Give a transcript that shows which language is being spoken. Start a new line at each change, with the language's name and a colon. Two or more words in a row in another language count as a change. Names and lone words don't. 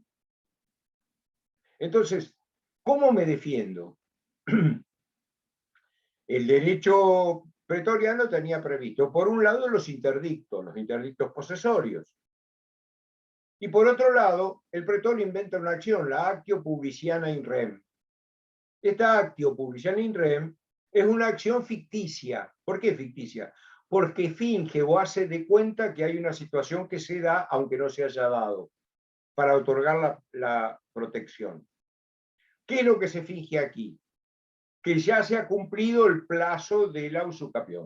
Spanish: Entonces, ¿cómo me defiendo? El derecho pretoriano tenía previsto, por un lado, los interdictos posesorios, y por otro lado, el pretor inventa una acción, la
Latin: actio publiciana in rem.
Spanish: Esta
Latin: actio publiciana in rem
Spanish: es una acción ficticia. ¿Por qué ficticia? Porque finge o hace de cuenta que hay una situación que se da, aunque no se haya dado, para otorgar la protección. ¿Qué es lo que se finge aquí? Que ya se ha cumplido el plazo de la usucapión.